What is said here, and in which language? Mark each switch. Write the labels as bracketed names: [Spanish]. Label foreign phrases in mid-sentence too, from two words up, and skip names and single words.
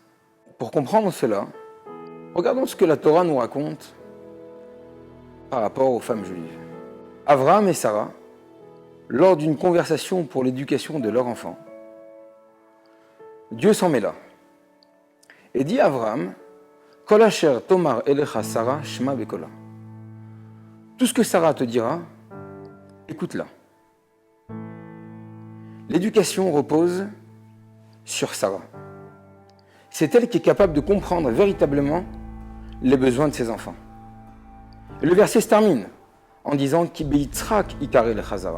[French] Pour comprendre cela, regardons ce que la Torah nous raconte par rapport aux femmes juives. Abraham et Sarah, lors d'une conversation pour l'éducation de leur enfant, Dieu s'en mêla et dit à Abraham, [Hebrew] כל אשר תאמר אליך שרה שמע בקולה. [French] Tout ce que Sarah te dira, écoute-la. L'éducation repose sur Sarah. C'est elle qui est capable de comprendre véritablement les besoins de ses enfants. Et le verset se termine en disant [Hebrew] כי ביצחק יקרא לך זרע.